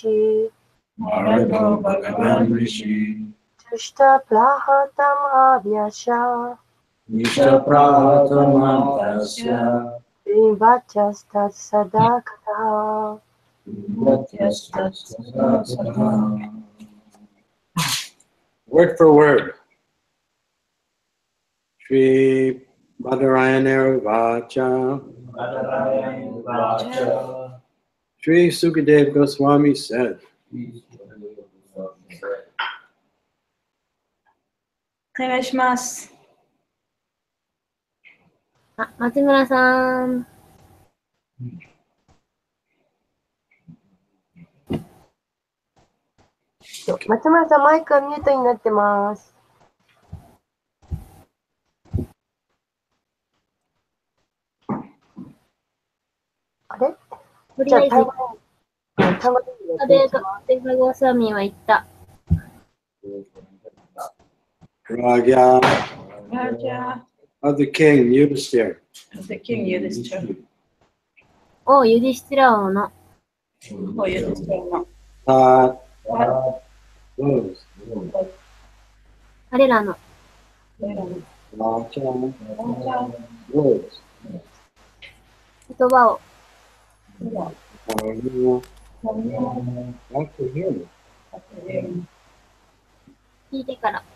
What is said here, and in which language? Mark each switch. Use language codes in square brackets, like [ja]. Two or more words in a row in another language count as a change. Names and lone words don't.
[sa] ṛṣiḥ, tuṣṭaḥ prāha tam ābhāṣya, śrī-vatyās tat-sadah. [en] Word for word. [sa] Śrī-bādarāyaṇir vaca. [en] Śrī Śukadeva Gosvāmī said, [ja] あ、松村さん。松村さん、マイクはミュートになってます。あれ？とりあえず、シュカデヴァゴスヴァミーは言った。 [en] Raja Raja of the king Yudhiṣṭhira. of the king Yudhiṣṭhira. [ja] おユディシュティラ王の [en] O Yudhiṣṭhira. [ja] あれらの 言葉を聞いてから